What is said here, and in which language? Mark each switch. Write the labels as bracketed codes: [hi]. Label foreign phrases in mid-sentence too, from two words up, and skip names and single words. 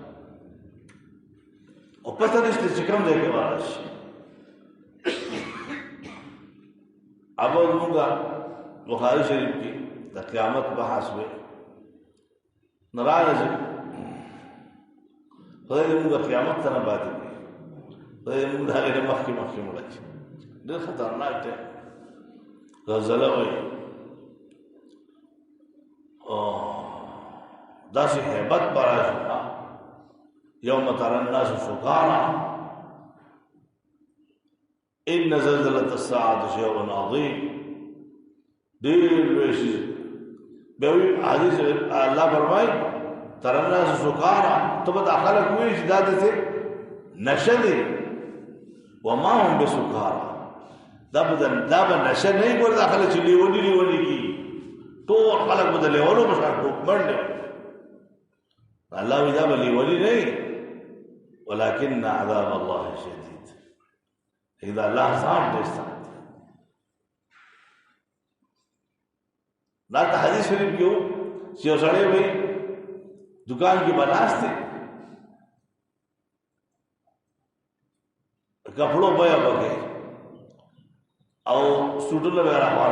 [ps] او پته نشته چې کوم ځای کې ورشي اول موږ بخاری شریف کې د قیامت بحث وې ناراضه خدای دې موږ قیامت ته نه پاتې کړي خدای دې موږ هغه مخکې مړ کړي ډېر خطرناک دی غزله وایي داسې هیبت به راشي [ar] یوم ترى الناس سکارى ان زلزلة الساعة شيء عظيم [ps] ډېر لوی شي بیا وایي حدیث الله فرمایي [ar] ترى الناس سکارى [ps] ته به دا خلک وایي چې دا داسې نشه دی [ar] وما هم بسکارى [ps] دا به نشه نه وي ګوره دا خلک چې لیوني کېږي ټول خلک به د لیونو په شان منډې الله وایي دا به لیوني نه وي [ar] ولكن عذاب الله شديد [ps] اذا الله صاحب ډېر سخت دا حدیث شریف کې وو چې یو سړی وایي دکان کې به ناست دی کپړو بیه وکړي او سوټونه به راخواره